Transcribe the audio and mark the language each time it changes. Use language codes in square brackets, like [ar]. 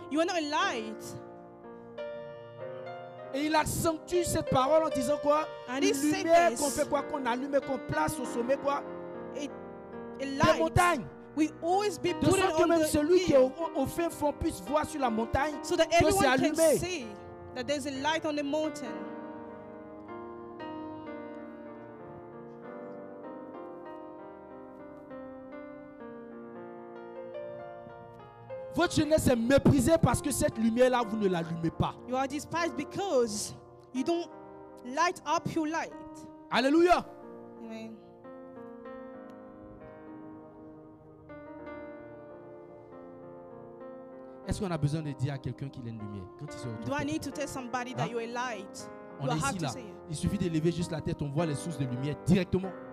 [en] You are not a light. [fr] Et il accentue cette parole en disant quoi? Une lumière qu'on fait quoi? Qu'on allume et qu'on place au sommet quoi? Des montagnes. [en] We always be [fr] de sorte que même celui qui est au fin fond puisse voir sur la montagne [en] so that everyone can see that there's a light on the mountain. [fr] Votre jeunesse est méprisée parce que cette lumière-là, vous ne l'allumez pas. [en] You are despised because you don't light up your light. [fr] Alléluia. Amen. Est-ce qu'on a besoin de dire à quelqu'un qu'il est une lumière quand il se retrouve? [en] Do I need to tell somebody that you're a light? [fr] On est ici là. Il suffit de lever juste la tête, on voit les sources de lumière directement.